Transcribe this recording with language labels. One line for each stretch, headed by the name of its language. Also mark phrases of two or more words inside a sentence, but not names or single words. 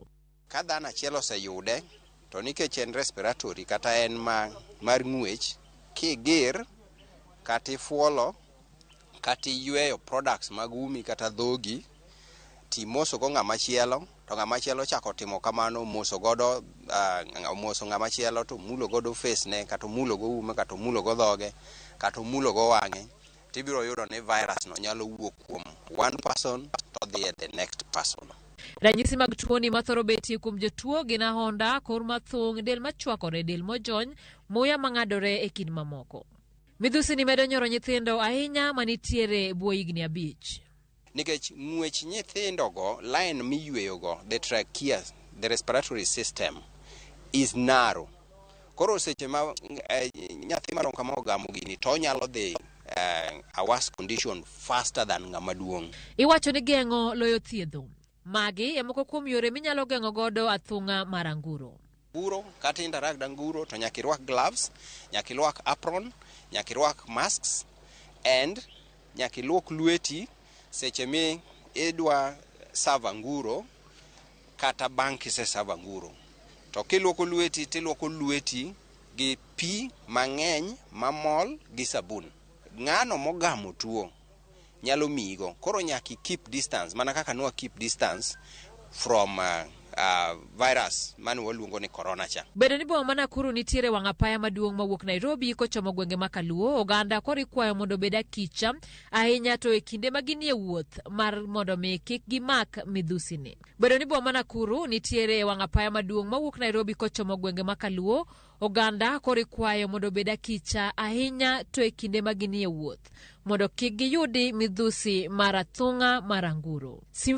Luo (Kenya and Tanzania): Ka dhano achiel oseyude to nikech en respiratory kata en mar ng'wech, kigir kata ifuolo kata yweyo products mag umi kata dhogi timoso go ng'ama chielo to ng'ama chielo chako timo kamano moso godo moso ng'ama chielo to mulo godo face ne kata mulo go ume kata mulo go dhoge kata mulo go wang'e, tibiro yudo ni virus no nyalo wuok kuom
English: one person to the next person.
Luo (Kenya and Tanzania): Ranyisi mag tuo ni mathoro betie kuom jotuo gin ahonda, kor mathung', del machwakore, del mojony, muya mang'adore e kind mamoko. Midhusi ni medo nyoro nyithindo ahinya manitiere bwo higni 5. Nikech ng'wech nyithindo go, line miyweyo go,
English: the trachea, the respiratory system is narrow.
Luo (Kenya and Tanzania): Koro seche ma nyathi maron kama ogamo gini to nyalo dhi
English: a worse condition faster than
Luo (Kenya and Tanzania): ng'ama duong'. Iwacho ni geng'o loyo thiedho. Magi e moko kuom yore minyalo geng'o godo athung'a mar anguro. Anguro kata interact anguro to nyaka irwak gloves, nyaka irwak apron, nyaka irwak masks, and nyaka ilwok lweti seche mi idwa serve anguro kata bang' kise serve anguro. To kilwoko lweti gi pi mang'eny mamol gi sabun. Ng'ano mogamo tuo nyalo migo, koro nyaka
English: keep distance,
Luo (Kenya and Tanzania): mana kaka nwa
English: keep distance from virus
Luo (Kenya and Tanzania): manu waluongo ni corona cha. Bedo ni boma ma Nakuru nitiere wang' apaya maduong' mawuok Nairobi kochomo gwenge ma Kaluo, oganda koro ikwayo mondo obed akicha ahinya to e kinde ma ginie wuoth mar mondo mi kik gimak midhusi ni. Bedo ni boma ma Nakuru nitiere wang' apaya maduong' mawuok Nairobi kochomo gwenge ma Kaluo, oganda koro ikwayo mondo obed akicha ahinya to e kinde ma ginie wuoth mondo kik giyudi midhusi mar athung'a mar anguro.